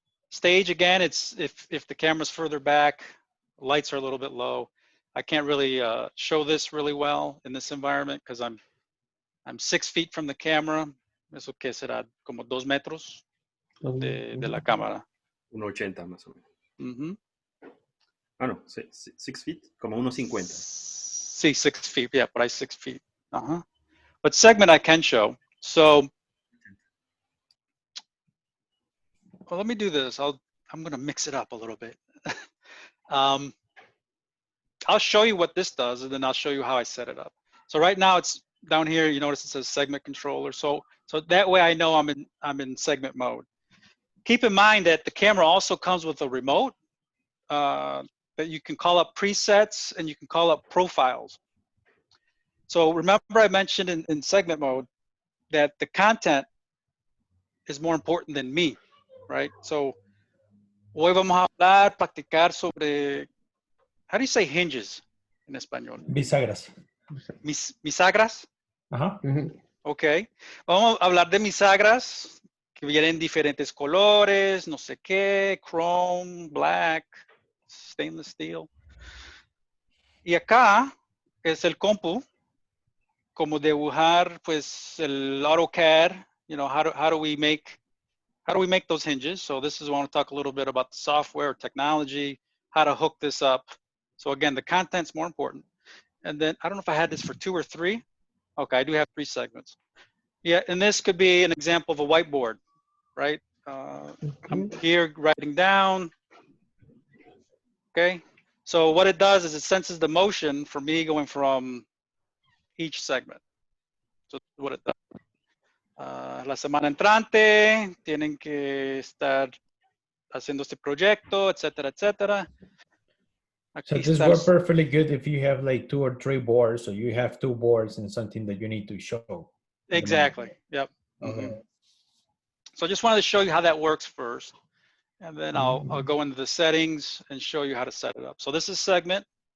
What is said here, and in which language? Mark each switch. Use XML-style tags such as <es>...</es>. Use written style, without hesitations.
<en>Stage, again, it's if the camera's further back, lights are a little bit low. I can't really show this really well in this environment because I'm 6 feet from the camera.</en> <es>Eso que será como 2 metros de la cámara. 1.80 más o menos. Mm-hmm. Ah, no, 6 feet, como 1.50.</es> <en>See, 6 feet, yeah, but 6 feet. But segment I can show. So, well, let me do this. I'm gonna mix it up a little bit. I'll show you what this does, and then I'll show you how I set it up. So right now it's down here. You notice it says segment controller. So that way I know I'm in segment mode. Keep in mind that the camera also comes with a remote that you can call up presets and you can call up profiles. So remember I mentioned in segment mode that the content is more important than me, right?</en> <es>So hoy vamos a hablar, practicar sobre,</es> <en>how do you say hinges</en> <es>en español? Bisagras. Bisagras. Ajá. Ok. Vamos a hablar de bisagras que vienen diferentes colores, no sé qué,</es> <en>chrome, black, stainless steel.</en> <es>Y acá es el compu, como dibujar, pues, el AutoCAD,</es> <en>you know, how do we make those hinges? So this is, I want to talk a little bit about the software, technology, how to hook this up. So again, the content's more important. And then, I don't know if I had this for 2 or 3. Okay, I do have 3 segments. Yeah, and this could be an example of a whiteboard, right? I'm here writing down. Okay, so what it does is it senses the motion for me going from each segment. So what it does.</en> <es>La semana entrante tienen que estar haciendo este proyecto, etcétera, etcétera.</es> <en>So</en> <es>Aquí</es> <en>this</en> <es>está.</es> <en>works perfectly good if you have like 2 or 3 boards, so you have 2 boards and something that you need to show. Exactly. Yep. Okay. Mhm. So I just wanted to show you how that works first. And then I'll go into the settings and show you how to set it up. So this is segment.</en>